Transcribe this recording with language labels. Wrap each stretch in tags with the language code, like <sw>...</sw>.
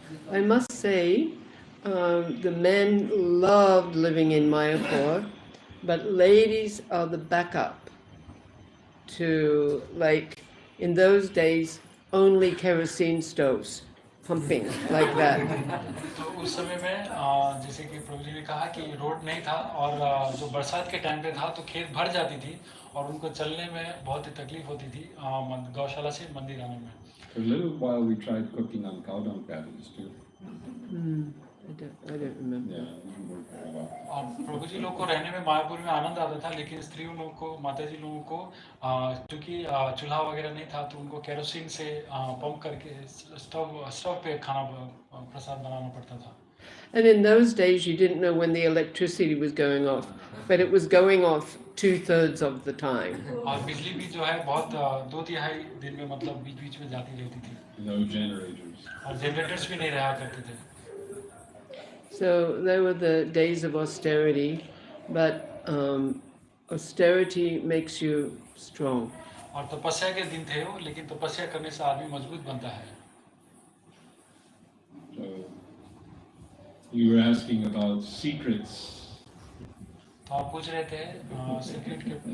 <en>I must say, the men loved living in Mayapur, but ladies are the backup to, like, in those days, only kerosene stoves pumping like that.</en> <hi>तो उस समय में जैसे कि प्रभु जी ने कहा कि रोड नहीं था, और जो बरसात के टाइम पे था तो खेत भर जाती थी और उनको चलने में बहुत ही तकलीफ होती थी गौशाला से मंदिर आने में।</hi> <en>For a little while we tried cooking on cow dung patties too. I don't remember. Yeah, it didn't work very well.</en> <hi>और प्रभु जी लोग को रहने में मायापुर में आनंद आता था, लेकिन स्त्रियों लोगों को, माता जी लोगों को क्योंकि चूल्हा वगैरह नहीं था तो उनको केरोसिन से पंप करके स्टोव पे खाना प्रसाद बनाना पड़ता था।</hi> <en>And in those days, you didn't know when the electricity was going off, but it was going off 2/3 of the time.</en> <hi>और बिजली भी जो है बहुत 2/3 दिन में मतलब बीच में जाती रहती थी।</hi> <en>No generators.</en> <hi>और जनरेटर्स भी नहीं रहा करते थे।</hi> <en>So there were the days of austerity, but austerity makes you strong.</en> <hi>और तपस्या के दिन थे वो, लेकिन तपस्या करने से आदमी मजबूत बनता है।</hi> <en>So you were asking about secrets.</en> <hi>तो आप पूछ रहे थे सीक्रेट के।</hi>